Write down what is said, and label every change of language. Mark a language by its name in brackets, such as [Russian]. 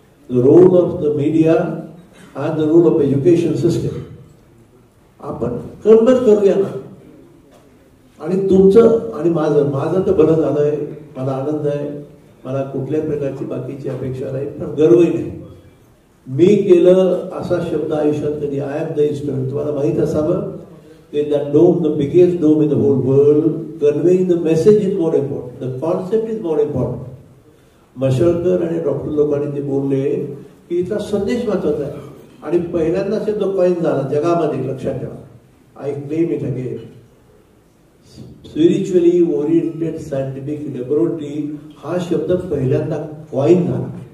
[English] the role of the media and the role of education system [Marathi] आपण convert करूया ना. आणि तुमचं आणि माझं तर बरं झालंय, मला आनंद आहे, मला कुठल्याही प्रकारची बाकीची अपेक्षा नाही, पण गर्वही नाही. मी केलं असा शब्द आयुष्यात कधी, [English] I am the instrument. [Marathi] तुम्हाला माहित असावं की [English] That dome, the biggest dome in the whole world, conveying the message is more important, the concept is more important. [Marathi] मशळकर आणि डॉक्टर लोकांनी ते बोलले की इथला संदेश महत्वाचा आहे. आणि पहिल्यांदा जो कॉइन झाला जगामध्ये, लक्षात ठेवा, [English] I claim it again, spiritually oriented scientific laboratory [Marathi] हा शब्द पहिल्यांदा कॉइन झाला.